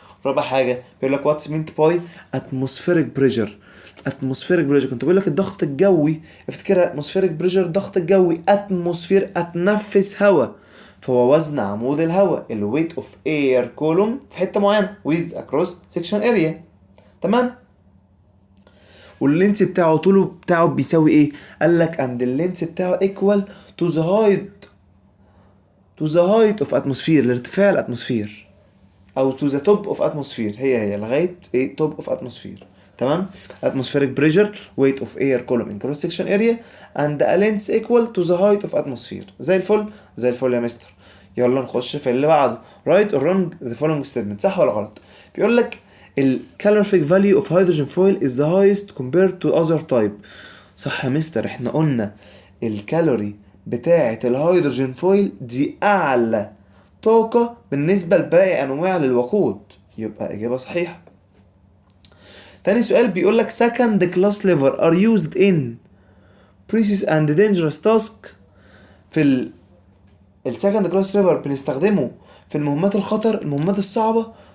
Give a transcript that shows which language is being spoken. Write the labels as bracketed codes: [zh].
[ar] رابع حاجة بيقول لك [en] what's meant by atmospheric pressure. [ar] atmospheric pressure كنت بقول لك الضغط الجوي، افتكرها atmospheric pressure الضغط الجوي. atmosphere اتنفس هواء، فهو وزن عمود الهواء ال weight of air column في حتة معينة with across section area. تمام. واللينس بتاعه طوله بتاعه بيساوي ايه؟ قال لك and اللينس بتاعه [en] equal to the height of atmosphere، [ar] لارتفاع الاتموسفير، او to the top of atmosphere، هي لغايه ايه top of atmosphere. [en] تمام. atmospheric pressure weight of air column in cross section area and a length equal to the height of atmosphere. [ar] زي الفل زي الفل يا مستر. يلا نخش في اللي بعده. [en] right or wrong the following statement، [ar] صح ولا غلط؟ بيقول لك [en] ال calorific value of hydrogen foil is the highest compared to other type. [ar] صح يا مستر، احنا قلنا الكالوري بتاعة الهيدروجين فويل دي أعلى طاقة بالنسبة لباقي أنواع الوقود، يبقى إجابة صحيحة. تاني سؤال بيقول لك [en] second class liver are used in precious and dangerous task. [ar] في السكند كلاس ليفر بنستخدمه في المهمات الخطر، المهمات الصعبة.